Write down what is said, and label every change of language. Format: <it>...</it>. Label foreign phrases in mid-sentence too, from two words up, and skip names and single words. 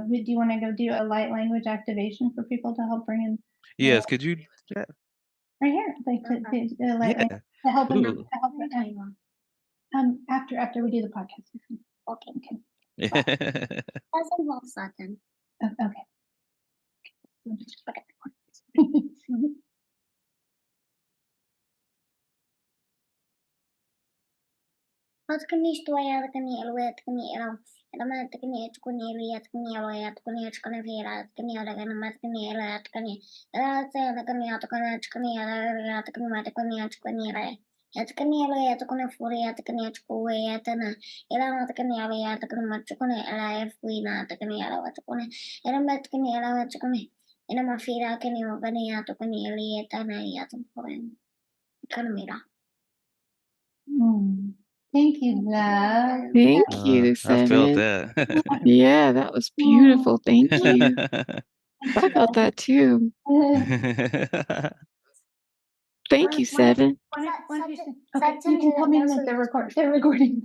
<en>Do you want to go do a light language activation for people to help bring in? Yes, could you do that? Right here, like to light Yeah. to help them. Ooh. After we do the podcast. Okay. Okay. Doesn't want something. Okay. Atkani istuja, atkani elue, atkani elo. Elämä, atkani etkuni eli, atkani elue, atkani etkani vielä, atkani elämä, atkani elo, atkani elätä, atkani atkani atkani elo, atkani atkani atkani elo. Atkani elo, atkani furi, atkani etkui, atkani elämä, atkani elo, atkani atkani elä, fuina, atkani elo, atkani elämä, atkani elo, atkani elämä fira, atkani ogani, atkani eli, atkani atkani. Atkani mira. Thank you, love. Thank you, I felt Sevyn. that. Yeah, that was beautiful. Thank you. I felt that too. Thank you, Sevyn. Okay, you can tell me that they're recording.</en>